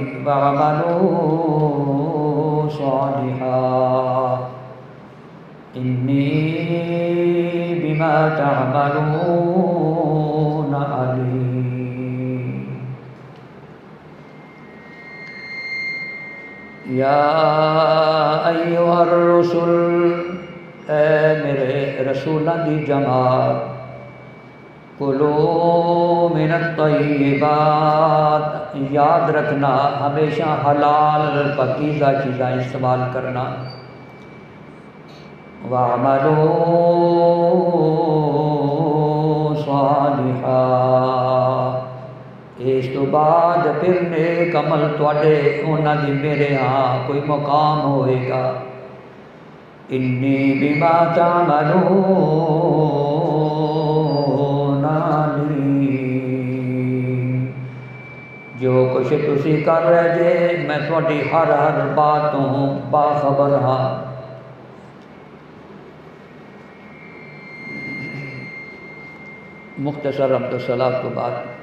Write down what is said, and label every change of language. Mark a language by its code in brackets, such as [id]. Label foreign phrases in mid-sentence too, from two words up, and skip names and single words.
[ar] واعملوا صالحا إني بما تعملون عليم يا أيها الرسل [pa] اے میرے رسولاں دی جماعت [ar] کلو من الطیبات [pa] یاد رکھنا ہمیشہ حلال پاکیزہ چیزیں استعمال کرنا [ar] وَعَمَلُوا صَالِحًا [pa] اس تو بعد پھر نیک عمل تواڈے انہاں دی میرے ہاں کوئی مقام ہوئے گا [ar] انی بما تعملون علیم [pa] جو کچھ تسی کر رہے جے میں تواڈی ہر باتوں باخبر ہاں [ur] مختصر حمد و صلاۃ کے بعد